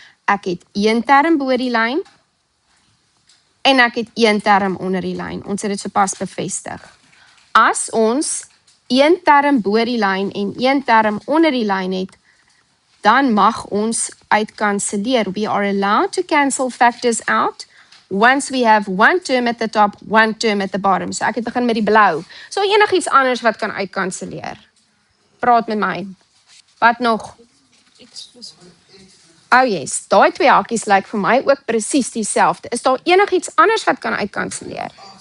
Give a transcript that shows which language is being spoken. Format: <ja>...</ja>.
<af>Ek het een term bo die lyn en ek het een term onder die lyn. Ons het dit sopas bevestig. As ons een term bo die lyn en een term onder die lyn het, dan mag ons uitkanselleer.</af> <en>We are allowed to cancel factors out once we have one term at the top, one term at the bottom.</en> <af>So ek het begin met die blou. So enigiets anders wat kan uitkanselleer. Praat met my. Wat nog? Oh yes, daai twee hakies lyk vir my ook presies dieselfde. Is daar enigiets anders wat kan uitkanselleer?</af>